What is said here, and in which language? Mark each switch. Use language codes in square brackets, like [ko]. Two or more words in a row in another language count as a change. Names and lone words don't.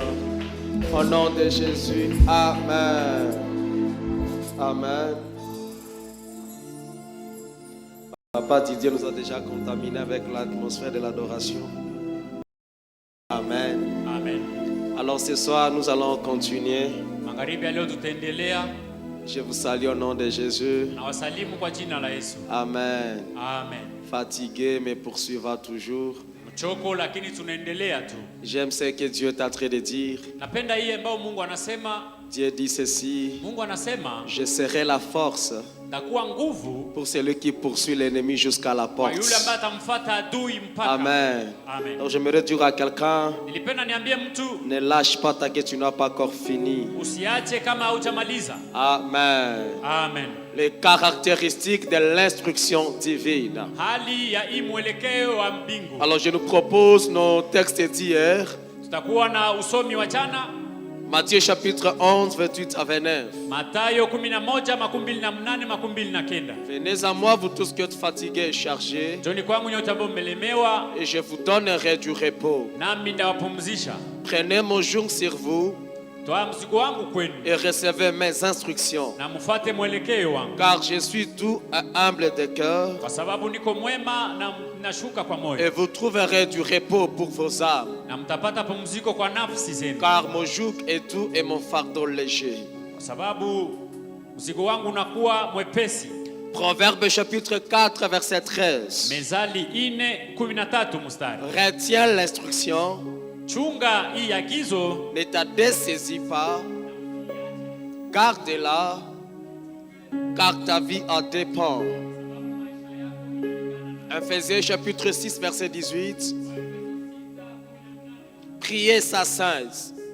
[fr] Au nom de Jésus, Amen. Amen. Papa Didier nous a déjà contaminés avec l'atmosphère de l'adoration. Amen. Amen. Alors ce soir, nous allons continuer. [sw] Magharibi ya leo tutaendelea [fr] Je vous salue au nom de Jésus. [sw] na wasalimu kwa jina la Yesu. Amen. Amen. [fr] Fatigué, mais poursuivra toujours. [sw] Mchoko lakini tunaendelea tu. [fr] J'aime ce que Dieu est en train de dire. [sw] Napenda hii ambayo Mungu anasema. [fr] Dieu dit ceci: [sw] Mungu anasema [fr] je serai la force [sw] takuwa nguvu [fr] pour celui qui poursuit l'ennemi jusqu'à la [sw] kwa [fr] porte. [sw] yule ambaye atamfuata adui mpaka. Amen. Amen. [fr] Donc j'aimerais dire à quelqu'un: [sw] Nilipenda niambie mtu [fr] ne lâche pas tant que tu n'as pas encore fini. [sw] usiache kama hujamaliza. Amen. Amen. [fr] Les caractéristiques de l'instruction divine. [sw] Hali ya hii mwelekeo wa mbingu. [fr] Alors je nous propose nos textes d'hier. [sw] Tutakuwa na usomi wa jana. [fr] Matthieu chapitre 11, 28 à 29. [sw] Mathayo 11:28-29. [fr] Venez à moi, vous tous qui êtes fatigués et chargés, [sw] Njoni kwangu nyote ambao mmelemewa [fr] et je vous donnerai du repos. [sw] nami ndawapumzisha. [fr] Prenez mon joug sur vous [sw] Toa mzigo wangu kwenu [fr] et recevez mes instructions. [sw] na mfuate mwelekeo wangu, [fr] Car je suis doux et humble de cœur, [sw] kwa sababu niko mwema na nashuka kwa [fr] et [sw] moyo, [fr] vous trouverez du repos pour vos âmes. [sw] na mtapata pumziko kwa nafsi zenu, [fr] Car mon joug est doux et mon fardeau léger. [sw] kwa sababu mzigo wangu unakuwa mwepesi. [fr] Proverbe chapitre 4, verset 13. [sw] Mezali 4:13 mstari. [fr] Retiens l'instruction, [sw] Chunga hii agizo, [fr] ne t'en dessaisis pas, garde-la, car ta vie en dépend. Ephésiens chapitre 6, verset 18. Priez sans cesse.